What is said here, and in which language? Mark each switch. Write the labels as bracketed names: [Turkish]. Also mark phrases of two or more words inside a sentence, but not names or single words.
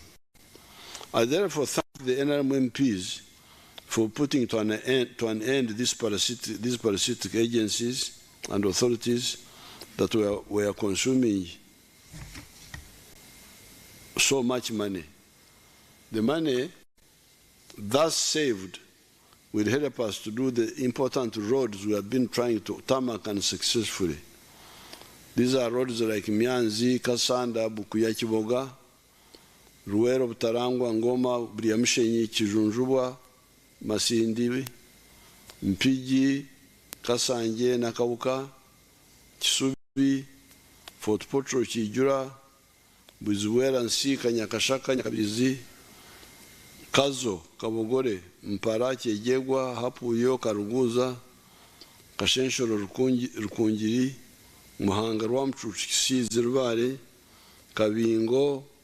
[English] I therefore thank the NRM MPs for putting to an end these parasitic agencies and authorities that were consuming so much money The money thus saved will help us to do the important roads we have been trying to tarmac unsuccessfully. These are roads like Mianzi, Kasanda, Bukuya Kiboga, Ruwero, Butarangwa, Ngoma, Briamshenyi, Chijunjubwa, Masindi, Mpiji, Kasanje, Nakauka, Kisubi, Fort Potro, Chijura, Buzuwera, Nsi, Kanyakashaka, Nyakabizi, Kazo, Kabogore, Mpara, Chejegwa, Hapuyo, Karuguza, Kashenshoro, Rukungiri, Muhanga, Rwamchuchi, Kisizi, Rubare, Kabingo,